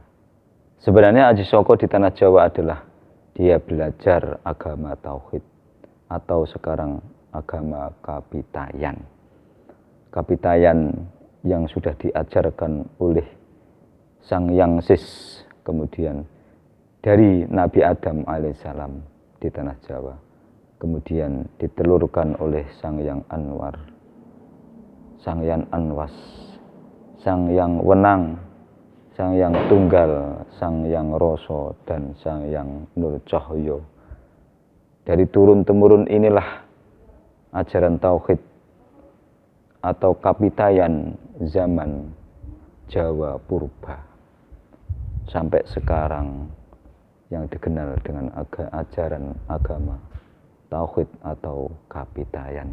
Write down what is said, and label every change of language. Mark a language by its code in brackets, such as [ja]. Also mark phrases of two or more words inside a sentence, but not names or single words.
[id] Sebenarnya Aji Saka di tanah Jawa adalah dia belajar agama tauhid atau sekarang agama Kapitayan. Kapitayan yang sudah diajarkan oleh Sang Hyang Sis, kemudian dari Nabi Adam alaihissalam di tanah Jawa, kemudian ditelurkan oleh Sang Hyang Anwar, Sang Hyang Anwas, Sang Hyang Wenang, Sang Hyang Tunggal, Sang Hyang Rasa, dan Sang Hyang Nur Cahya. Dari turun-temurun inilah ajaran tauhid atau Kapitayan zaman Jawa purba sampai sekarang yang dikenal dengan ajaran agama tauhid atau Kapitayan.